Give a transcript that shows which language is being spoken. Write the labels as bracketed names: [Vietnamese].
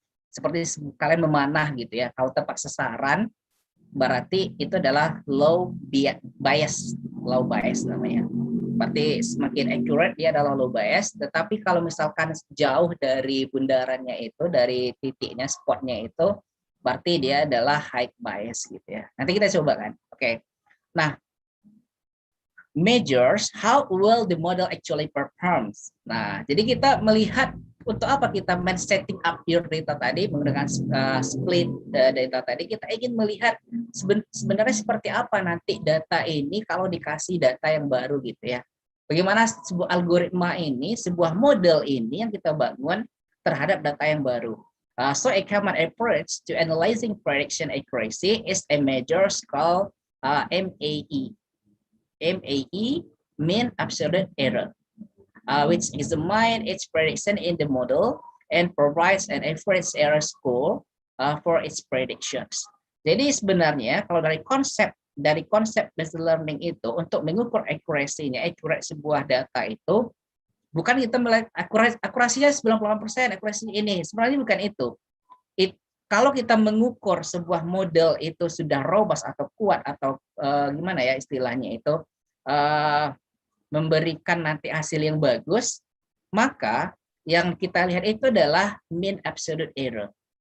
[Indonesian] seperti kalian memanah gitu ya. Kalau tepat sasaran, berarti itu adalah low bias namanya. Berarti semakin accurate dia adalah low bias. Tetapi kalau misalkan jauh dari bundarannya itu, dari titiknya, spotnya itu, berarti dia adalah high bias gitu ya. Nanti kita coba kan. Oke. [English] Nah, measures how well the model actually performs. [Indonesian] Nah, jadi kita melihat untuk apa kita [English] setting up your data [Indonesian] tadi menggunakan split data tadi, kita ingin melihat sebenarnya seperti apa nanti data ini kalau dikasih data yang baru gitu ya. Bagaimana sebuah algoritma ini, sebuah model ini yang kita bangun terhadap data yang baru. [English] So a common approach to analyzing prediction accuracy is a measure called MAE. MAE, mean absolute error, which examines its prediction in the model and provides an average error score for its predictions. [Indonesian] Jadi sebenarnya kalau dari konsep machine learning itu untuk mengukur akurasinya, accurate sebuah data itu bukan kita melihat akurasinya 98%, akurasi ini. Sebenarnya bukan itu. Kalau kita mengukur sebuah model itu sudah robust atau kuat atau gimana ya istilahnya itu memberikan nanti hasil yang bagus, maka yang kita lihat itu adalah mean absolute error.